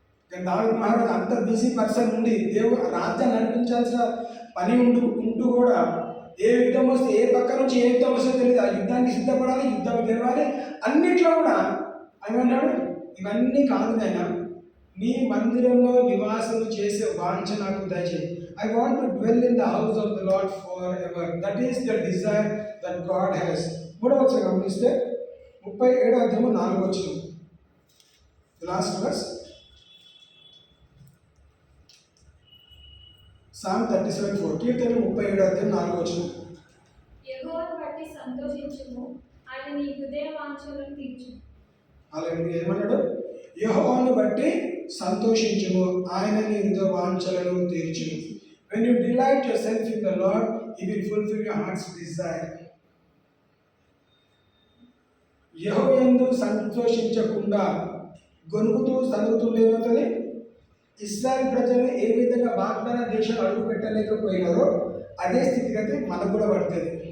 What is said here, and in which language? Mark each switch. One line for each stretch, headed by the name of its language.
Telugu: కానీ దావీదు మహారాజు అంత బిజీ పర్సన్ ఉండి దేవుడు రాజ్యాన్ని నడిపించాల్సిన పని ఉంటూ కూడా ఏ యుద్ధం వస్తే ఏ పక్క నుంచి ఏ యుద్ధం వస్తే తెలియదు, ఆ యుద్ధానికి సిద్ధపడాలి, యుద్ధం గెలవాలి. అన్నిట్లో కూడా ఏమన్నాడు, ఇవన్నీ కాదు నాయనా, నీ మందిరంలో నివాసం చేసే వాంఛ నాకు దయచేయి.
English: I want to dwell in the house of the Lord forever. That is the desire that God has.
Telugu: మూడవ వచనం గమనిస్తే 37వ అధ్యాయము 4వ వచనం, లాస్ట్ వర్స్, సామ్ 37:4, కీర్తన 37వ అధ్యాయం 4వ వచనం. యెహోవాను బట్టి సంతోషించుము, ఆయన నీ హృదయ వాంఛలను తీర్చును. అలాగే ఏమన్నాడు, యెహోవాను బట్టి సంతోషించుము, ఆయన నీ హృదయ వాంఛలను తీర్చును.
English: When you delight yourself in the Lord, He will fulfill your heart's desire.
Telugu: యెహోవాయందు సంతోషించకుండా గొనుగుతూ సనుగుతుండేమవుతుంది. ఇశ్రాయేలు ప్రజలు ఏ విధంగా వాగ్దాన దేశం అడుగు పెట్టలేకపోయినారో అదే స్థితిగతి మనకు కూడా పడుతుంది.